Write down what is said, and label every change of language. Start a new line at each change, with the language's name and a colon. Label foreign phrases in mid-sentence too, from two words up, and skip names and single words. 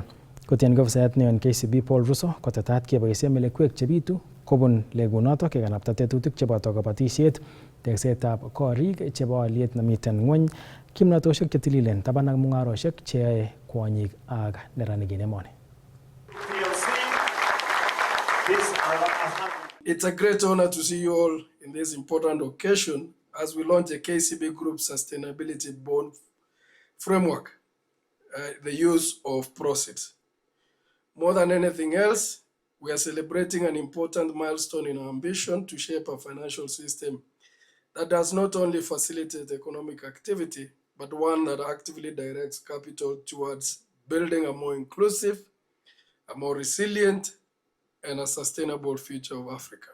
Kalenjin: Kotiengei ofisaiyat neo en KCB Paul Russo kotetat keboisien melekwek chebitu kobun legunotok kekanapta tetutik cheboto kabatisiet, teksetab korik chebo aliet nemiten ng'weny, kimnatoshek chetililen, taban ak mung'aroshek cheyoe kwonyik ak neranik en emoni.
English: It's a great honor to see you all in this important occasion as we launch the KCB Group Sustainability Bond Framework, the use of proceeds. More than anything else, we are celebrating an important milestone in our ambition to shape a financial system that does not only facilitate economic activity, but one that actively directs capital towards building a more inclusive, a more resilient, and a sustainable future of Africa.